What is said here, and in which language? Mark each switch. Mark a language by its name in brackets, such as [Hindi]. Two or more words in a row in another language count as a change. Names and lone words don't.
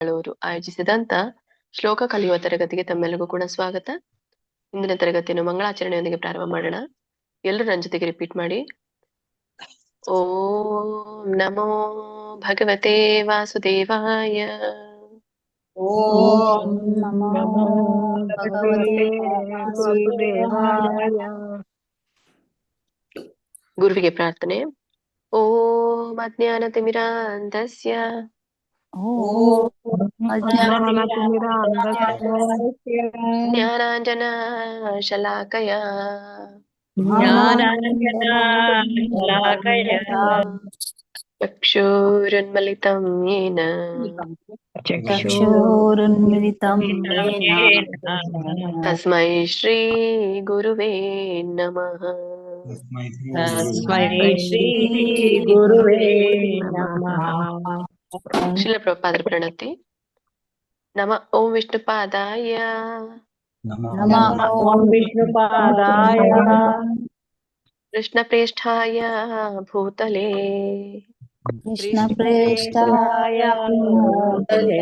[Kannada] ಅವರು ಆಯೋಜಿಸಿದಂತ ಶ್ಲೋಕ ಕಲಿಯುವ ತರಗತಿಗೆ ತಮ್ಮೆಲ್ಲರಿಗೂ ಕೂಡ ಸ್ವಾಗತ. ಇಂದಿನ ತರಗತಿಯನ್ನು ಮಂಗಳಾಚರಣೆಯೊಂದಿಗೆ ಪ್ರಾರಂಭ ಮಾಡೋಣ. ಎಲ್ಲರೂ ನನ್ನ ಜೊತೆಗೆ ರಿಪೀಟ್ ಮಾಡಿ. [Sanskrit] ಓಂ ನಮೋ ಭಗವತೆ ವಾಸುದೇವಾಯ. ಓಂ ನಮೋ ನಮೋ ಭಗವತೆ ವಾಸುದೇವಾಯ. [Kannada] ಗುರುವಿಗೆ ಪ್ರಾರ್ಥನೆ. [Sanskrit] ಓಂ ಅಜ್ಞಾನತಿಮಿರಾಂಧಸ್ಯ ಜ್ಞಾನಾಂಜನ ಶಲಾಕಯ ಚಕ್ಷುರುನ್ಮಿಲಿತಂ ಯೇನ ಚಕ್ಷುರುನ್ಮಿಲಿತಂ ಯೇನ ತಸ್ಮೈ ಶ್ರೀ ಗುರುವೇ ನಮಃ. ತಸ್ಮೈ ಶ್ರೀ ಗುರುವೇ ನಮಃ. [Kannada] ಶ್ರೀಲ ಪ್ರಭುಪಾದರ ಪ್ರಣತಿ. [Sanskrit] ನಮ ಓಂ ವಿಷ್ಣುಪಾದಾಯ ನಮಃ ಓಂ ವಿಷ್ಣುಪಾದಾಯ ಕೃಷ್ಣಪ್ರೇಷ್ಠಾಯ ಭೂತಲೇ ಕೃಷ್ಣಪ್ರೇಷ್ಠಾಯ ಭೂತಲೇ